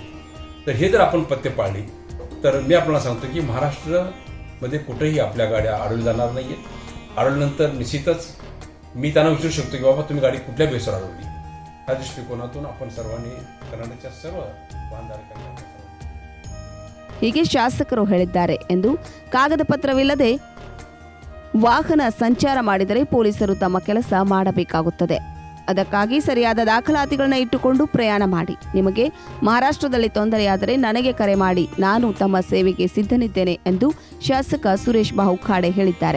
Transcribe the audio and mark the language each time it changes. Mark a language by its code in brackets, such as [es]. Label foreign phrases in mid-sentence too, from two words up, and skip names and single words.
[mr] तर हे जर आपण पथ्य पाळली तर मी आपल्याला सांगतो की महाराष्ट्रामध्ये कुठेही आपल्या गाड्या अडवल्या जाणार नाही आहेत. अडवल्यानंतर निश्चितच मी त्यांना विचारू शकतो की बाबा तुम्ही गाडी कुठल्या बेसवर अडवली. ह्या दृष्टिकोनातून आपण सर्वांनी कर्नाटकच्या सर्व वाहनधारकांना [kn] ಹೀಗೆ ಶಾಸಕರು ಹೇಳಿದ್ದಾರೆ ಎಂದು ಕಾಗದ ಪತ್ರವಿಲ್ಲದೆ ವಾಹನ ಸಂಚಾರ ಮಾಡಿದರೆ ಪೊಲೀಸರು ತಮ್ಮ ಕೆಲಸ ಮಾಡಬೇಕಾಗುತ್ತದೆ. ಅದಕ್ಕಾಗಿ ಸರಿಯಾದ ದಾಖಲಾತಿಗಳನ್ನ ಇಟ್ಟುಕೊಂಡು ಪ್ರಯಾಣ ಮಾಡಿ. ನಿಮಗೆ ಮಹಾರಾಷ್ಟ್ರದಲ್ಲಿ ತೊಂದರೆಯಾದರೆ ನನಗೆ ಕರೆ ಮಾಡಿ, ನಾನು ತಮ್ಮ ಸೇವೆಗೆ ಸಿದ್ಧನಿದ್ದೇನೆ ಎಂದು ಶಾಸಕ ಸುರೇಶ್ ಬಾಹು ಖಾಡೆ ಹೇಳಿದ್ದಾರೆ.